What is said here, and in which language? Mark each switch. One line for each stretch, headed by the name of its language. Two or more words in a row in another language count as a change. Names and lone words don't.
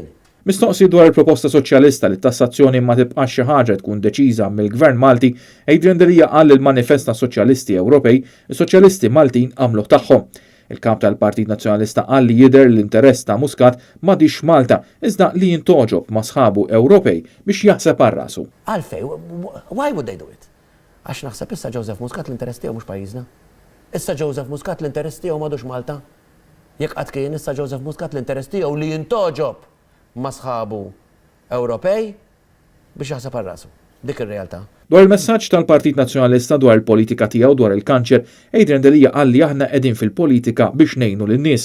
Maltese: Mistoqsi dwar il-proposta soċjalista li t-tassazzjoni ma tibqax xi ħaġa tkun deċiża mill-Gvern Malti, Adrian Delija qal il-Manifest tas-Soċjalisti Ewropej, is-Soċjalisti Maltin għamlu tagħhom. Il-kap tal-Partit Nazzjonalista qal li jidher l-interess ta' Muscat m'għadix Malta, iżda li jintoġob ma' sħabu Ewropej biex jaħseb għal rasu. Għalfej,
English: why would they do it?
Maltese: Għax naħseb issa Joseph Muscat l-interess tiegħu mhux pajjiżna. Issa Joseph Muscat l-interess tiegħu m'għadux Malta. Jekk qatt kien issa Joseph Muscat l-interess tiegħu li jintoġob ma' sħabu Ewropej biex jaħseb għal rasu. Dik ir-realtà. Dwar il-messaġġ tal-Partit Nazzjonalista dwar il-politika tiegħu dwar il-kanċer, Adrian Delija qal li aħna qegħdin fil-politika biex ngħinu lin-nies.